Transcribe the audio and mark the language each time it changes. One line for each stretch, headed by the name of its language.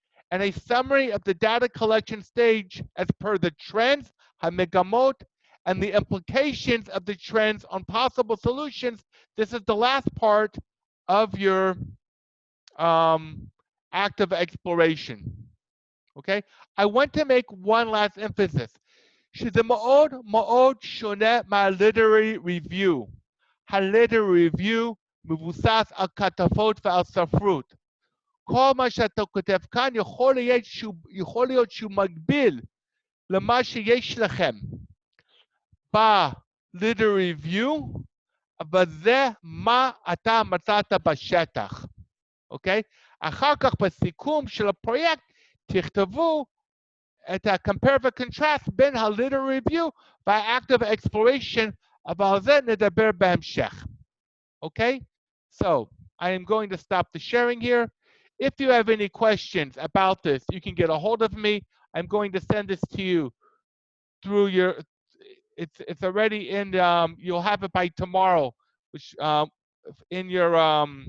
English: And a summary of the data collection stage as per the trends, HaMegamot, and the implications of the trends on possible solutions. This is the last part of your active exploration. Okay? I want to make one last emphasis.
Hebrew: שזה מאוד מאוד שונה מה-literary review. ה-literary review מבוסס על כתבות ועל ספרות. כל מה שאתה כותב כאן יכול להיות שהוא מגביל למה שיש לכם ב-literary review, אבל זה מה אתה מצאת בשטח. אוקיי? אחר כך בסיכום של הפרויקט תכתבו את ה-compare ו-contrast בין ה-literary review וה-active exploration, אבל על זה נדבר בהמשך.
English: Okay? So, I am going to stop the sharing here. If you have any questions about this, you can get a hold of me. I'm going to send this to you through your, it's already in, you'll have it by tomorrow, which in your